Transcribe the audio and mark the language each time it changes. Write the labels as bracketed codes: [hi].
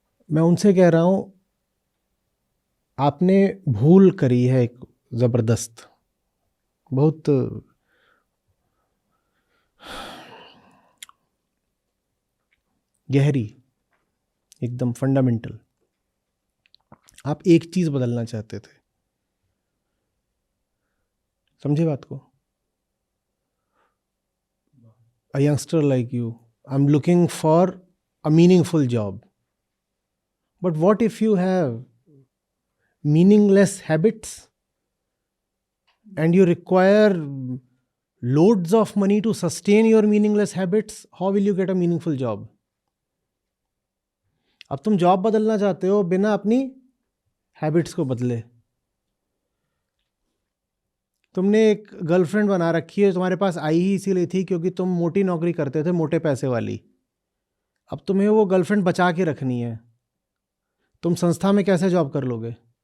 [hi] मैं उनसे कह रहा हूँ, आपने भूल करी है एक ज़बरदस्त, बहुत गहरी, एकदम फंडामेंटल। आप एक चीज़ बदलना चाहते थे, समझे बात को? [en] A youngster like you, I'm looking for a meaningful job. But what if you have meaningless habits and you require loads of money to sustain your meaningless habits? How will you get a meaningful job? [hi] अब तुम job बदलना चाहते हो बिना अपनी habits को बदले। तुमने एक गर्लफ्रेंड बना रखी है, तुम्हारे पास आई ही इसीलिए थी क्योंकि तुम मोटी नौकरी करते थे, मोटे पैसे वाली। अब तुम्हें वो गर्लफ्रेंड बचा के रखनी है। तुम संस्था में कैसे जॉब कर लोगे?